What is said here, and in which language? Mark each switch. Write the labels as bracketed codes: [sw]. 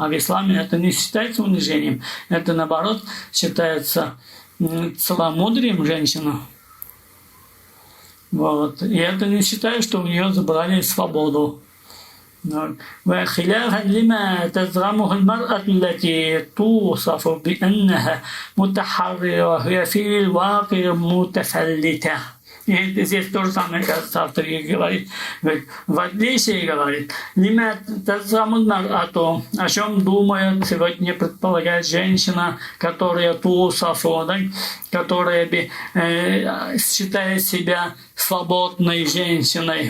[ru] А в исламе это не считается унижением. Это, наоборот, считается целомудрием женщины. Вот. И это не считаю, что у нее забрали свободу. [ar] وخلافا لما تزعمه المرأة التي توصف بأنها متحررة وهي في الواقع متفلتة. [ru] И здесь то же самое, кажется, автор говорит, в отличие говорит, [ar] лима тазамунар, [ru] о чем думает сегодня, предполагает женщина, которая тусафу, да, которая считает себя свободной женщиной.